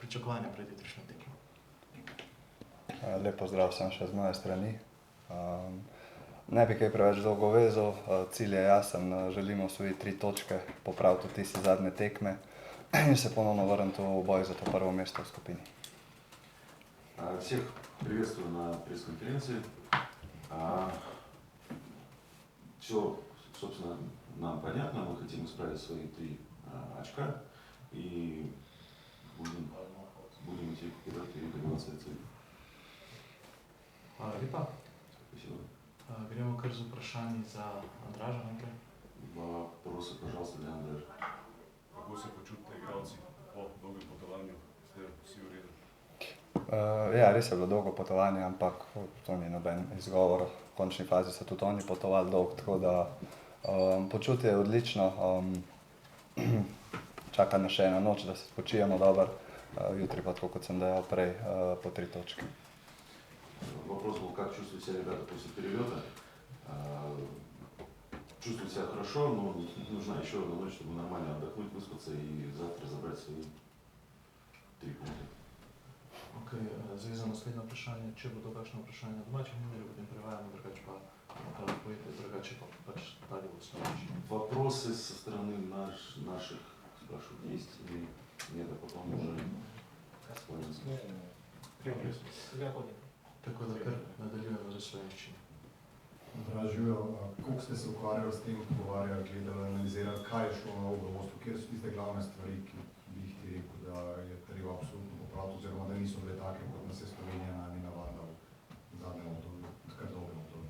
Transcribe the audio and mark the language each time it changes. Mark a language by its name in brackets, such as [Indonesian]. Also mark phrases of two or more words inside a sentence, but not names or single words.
[Slovenian] pričakovanja pred jutrišnjo tekmo? Lep pozdrav sem še z moje strani. Ne bi kaj preveč dolgo vezal, cilj je jasen, želimo osvojiti 3 točke, popraviti tudi tiste zadnje tekme in se ponovno vrniti v boj za to prvo mesto v skupini. [Russian] Всех приветствую на пресс-конференции. Все, собственно, нам понятно, мы хотим исправить свои 3 очка и будем идти вперед и добиваться этой цели. [Slovenian] Hvala lepa. [Russian] Спасибо. [Slovenian] Gremo kar z vprašanji za Andraža najprej. [Russian] Вопросы, пожалуйста, для Андрея. [Slovenian] Kako se počutite igralci po dolgem potovanju? Ste vsi v redu? Ja, res je bilo dolgo potovanje, ampak to ni noben izgovor. V končni fazi so tudi oni potovali dolgo, tako da počutje je odlično. Čaka nas še ena noč, da se spočijemo dobro. Jutri pa, tako kot sem dejal prej, po 3 točke. [Russian] Вопрос был, как чувствуют себя ребята после перелета. Чувствуют себя хорошо, но нужна еще одна ночь, чтобы нормально отдохнуть, выспаться и завтра забрать свои 3 пункта. [Slovenian] Okay, zdaj za naslednje vprašanje, če bodo kakšno vprašanje na domačih novinarjev, potem prevajamo, drugače pa drugače pa pač dalje v slovenščini. [Russian] Вопросы со стороны наших спрашивают, есть или нет, а потом уже slovenski. [Slovenian] Tako da kar nadaljujemo za slovenščino. Dražijo, koliko ste se ukvarjali s tem, pogovarjali, gledali, analizirali, kaj je šlo narobe v vodstvu, kjer so tiste glavne stvari, ki bi jih ti rekel, da je treba absolutno popraviti, oziroma da niso bile take, kot nas je Slovenija ni navadila v zadnjem obdobju, kar dolgem obdobju.